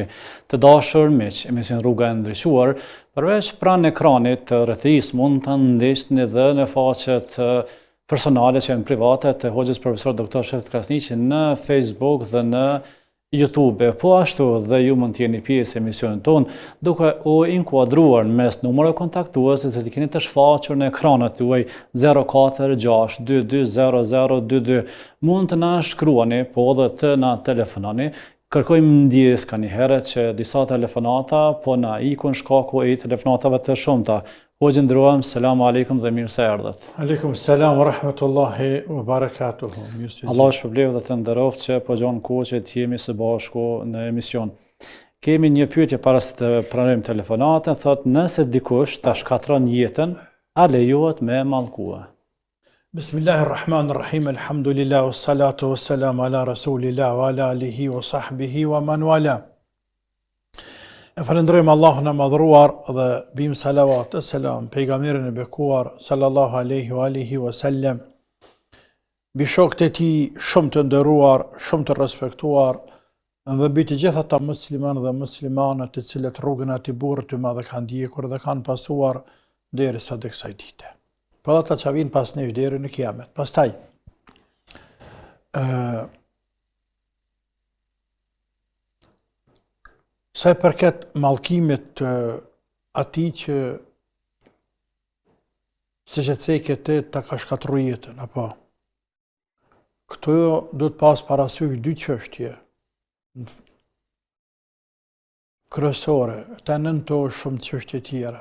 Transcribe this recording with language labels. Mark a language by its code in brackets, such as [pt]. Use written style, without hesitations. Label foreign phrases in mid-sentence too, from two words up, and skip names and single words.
[sq] Të dashur miq, emision Rruga e Ndriçuar, përveç pranë ekranit të rrethis mund të ndiqni edhe në faqet personale që janë private të hoxhës profesor doktor Shefqet Krasniqi në Facebook dhe në YouTube, po ashtu dhe ju mund t'jeni pjesë e emisionin tonë duke u inkuadruar mes numërave kontaktuese që keni të shfaqur në ekranat tuaj 046 22 0022. Mund të na shkruani, po edhe të na telefononi. Kërkojmë ndjes ka një herët që disa telefonata po na ikun shkaku i telefonatave të shumta. Hoxhë nderuar, [ar] السلام عليكم [sq] dhe mirë se erdhët. [ar] عليكم السلام ورحمة الله وبركاته. [sq] Allah shpëblef dhe të nderoft që po gjon kohë që të jemi së bashku në emision. Kemi një pyetje para se të pranojmë telefonatën, thotë nëse dikush ta shkatron jetën, a lejohet me mallkue? [ar] بسم الله الرحمن الرحيم. الحمد لله والصلاة والسلام على رسول الله وعلى آله وصحبه ومن والاه. [sq] E falendrojmë Allahun e madhruar dhe bim salavat e selam pejgamberin e bekuar [ar] صلى الله عليه وعلى آله وسلم, [sq] bi shokët e tij shumë të nderuar, shumë të respektuar dhe mbi të gjitha ata musliman dhe muslimane të cilët rrugën e atij burri të madh kanë ndjekur dhe kanë pasuar derisa të kësaj dite. Po ata që vinë pas nesh deri në kiamet. Pastaj sa i përket mallkimit atij që siç e thekë ti ta ka shkatruar jetën, apo këtu do të pas parasysh dy çështje kryesore, të nëntosh shumë çështje tjera.